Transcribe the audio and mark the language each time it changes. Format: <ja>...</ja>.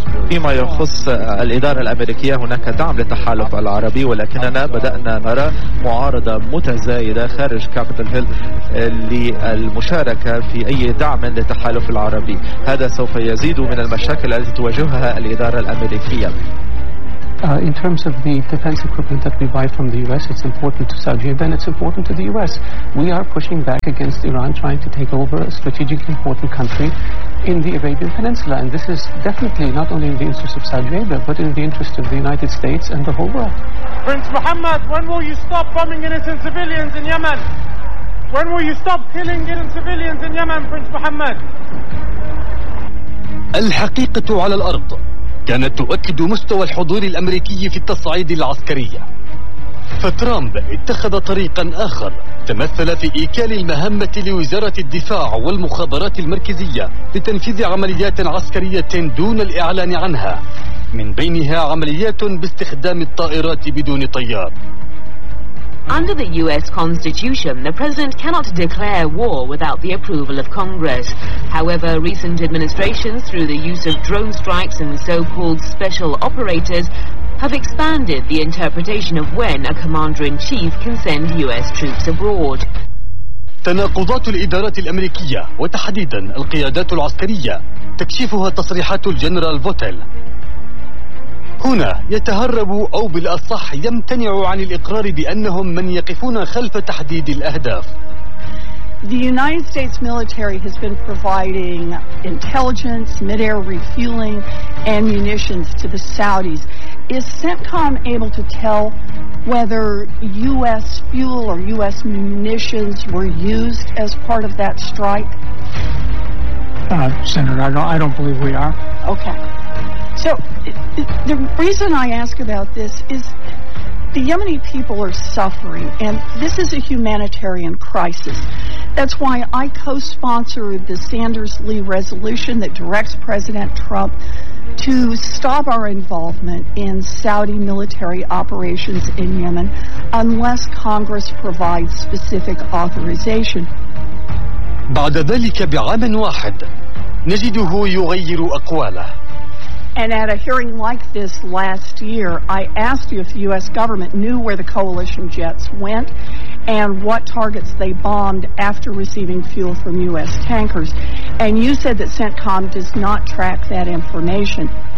<ar>فيما يخص الإدارة الأمريكية هناك دعم للتحالف العربي، ولكننا بدأنا نرى معارضة متزايدة خارج كابيتال هيل للمشاركة في أي دعم للتحالف العربي. هذا سوف يزيد من المشاكل التي تواجهها الإدارة الأمريكية.</ar> <en>In terms of the defense equipment that we buy from the U.S., it's important to Saudi, and then it's important to the U.S. We are pushing back against Iran trying to take over a strategically important country in the Arabian Peninsula, and this is definitely not only in the interest of Saudi Arabia, but in the interest of the United States and the whole world. Prince Mohammed, when will you stop bombing innocent civilians in Yemen? When will you stop killing innocent civilians in Yemen, Prince Mohammed?</en> <ar>الحقيقة على الأرض كانت تؤكد مستوى الحضور الأمريكي في التصعيد العسكري، فترامب اتخذ طريقا آخر تمثل في إيكال المهمة لوزارة الدفاع والمخابرات المركزية لتنفيذ عمليات عسكرية دون الإعلان عنها، من بينها عمليات باستخدام الطائرات بدون طيار.</ar> <en>Under the U.S. Constitution, the President cannot declare war without the approval of Congress. However, recent administrations, through the use of drone strikes and so-called special operators, have expanded the interpretation of when a commander-in-chief can send U.S. troops abroad.</en> <ar>تناقضات الإدارات الأمريكية وتحديداً القيادات العسكرية تكشفها تصريحات الجنرال فوتل. هنا يتهرب أو بالأصح يمتنع عن الإقرار بأنهم من يقفون خلف تحديد الأهداف.</ar> <en>The United States military has been providing intelligence, mid-air refueling, and munitions to the Saudis. Is CENTCOM able to tell whether U.S. fuel or U.S. munitions were used as part of that strike? Senator, I don't believe we are. Okay. So the reason I ask about this is the Yemeni people are suffering, and this is a humanitarian crisis. That's why I co-sponsored the Sanders-Lee resolution that directs President Trump to stop our involvement in Saudi military operations in Yemen unless Congress provides specific authorization.</en> <ar>بعد ذلك بعام واحد نجده يغير أقواله.</ar> <en>And at a hearing like this last year, I asked you if the U.S. government knew where the coalition jets went and what targets they bombed after receiving fuel from U.S. tankers. And you said that CENTCOM does not track that information.</en>